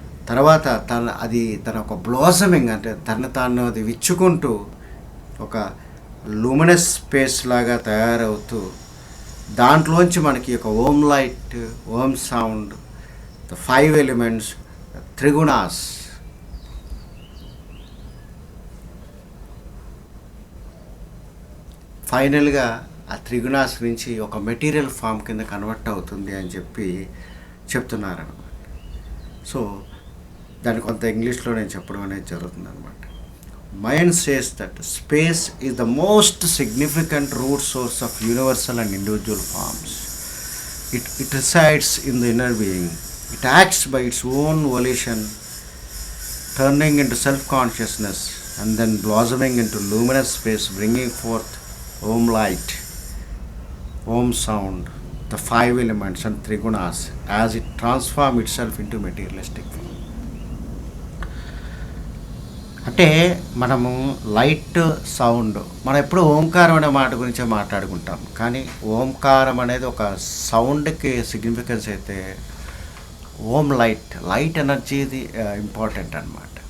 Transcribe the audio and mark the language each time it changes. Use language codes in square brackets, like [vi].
[te] తర్వాత తన ఒక బ్లాసమింగ్ అంటే తాను అది విచ్చుకుంటూ ఒక లూమినస్ స్పేస్ లాగా తయారవుతూ దాంట్లోంచి మనకి ఒక ohm light, ohm sound, the 5 elements, త్రిగుణాస్, ఫైనల్గా ఆ త్రిగుణాస్ నుంచి ఒక మెటీరియల్ ఫామ్ కింద కన్వర్ట్ అవుతుంది అని చెప్పి చెప్తున్నారనమాట. సో దాన్ని కొంత ఇంగ్లీష్లో నేను చెప్పడం అనేది జరుగుతుంది అనమాట. [en] Mayan says that space is the most significant root source of universal and individual forms. It resides in the inner being. It acts by its own volition, turning into self-consciousness and then blossoming into luminous space, bringing forth Om light, Om sound, the 5 elements and Trigunas as it transforms itself into materialistic form. [te] అంటే మనము light, sound, మనం ఎప్పుడు ఓంకారం అనే మాట గురించే మాట్లాడుకుంటాం, కానీ ఓంకారం అనేది ఒక సౌండ్కి సిగ్నిఫికెన్స్ అయితే ఓమ్ లైట్ ఎనర్జీది ఇంపార్టెంట్ అనమాట.